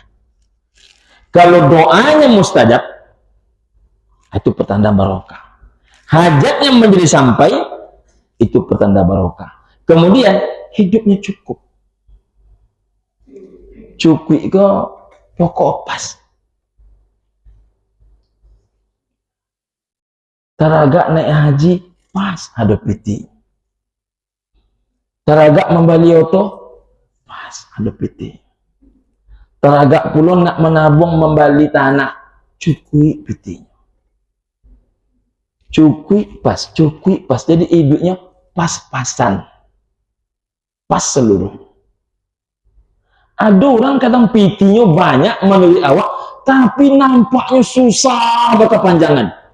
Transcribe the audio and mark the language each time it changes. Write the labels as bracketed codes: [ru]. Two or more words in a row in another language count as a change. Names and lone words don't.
[id] Kalau doanya mustajab, itu pertanda barokah. Hajatnya menjadi sampai, itu pertanda barokah. Kemudian hidupnya cukup. [min] Cukup ke pokok pas. Taraga naik haji pas ada piti. Taraga membali oto pas ada piti. Taraga pulon nak menabung membali tanah cukup piti. Cukup pas. [id] Jadi hidupnya pas-pasan. Pas seluruh. Ada orang kadang pitinya banyak menurut awak, tapi nampaknya susah berkepanjangan.